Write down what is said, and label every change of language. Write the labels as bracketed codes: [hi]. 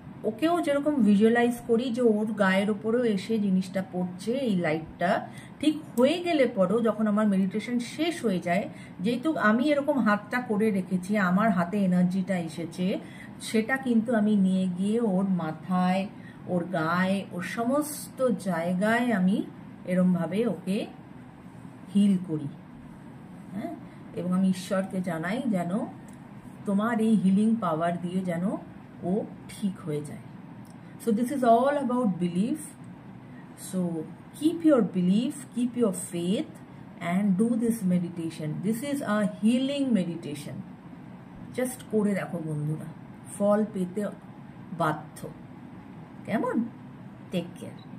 [bn] ওকেও যেরকম ভিজুয়ালাইজ করি যে ওর গায়ের ওপরেও এসে জিনিসটা পড়ছে, এই লাইটটা ঠিক হয়ে গেলে পরেও যখন আমার মেডিটেশন শেষ হয়ে যায়, যেহেতু আমি এরকম হাতটা করে রেখেছি, আমার হাতে এনার্জিটা এসেছে, সেটা কিন্তু আমি নিয়ে গিয়ে ওর মাথায়, ওর গায়ে, ওর সমস্ত জায়গায় আমি এরমভাবে ওকে হিল করি। হ্যাঁ, এবং আমি ঈশ্বরকে জানাই যেন তোমার এই হিলিং পাওয়ার দিয়ে যেন ও ঠিক হয়ে যায়। [en] So this is all about belief. So keep your belief, keep your faith, and do this meditation. This is a healing meditation. Just [bn] করে দেখো বন্ধুরা, ফল পেতে বাধ্য। কেমন? [en] Take care.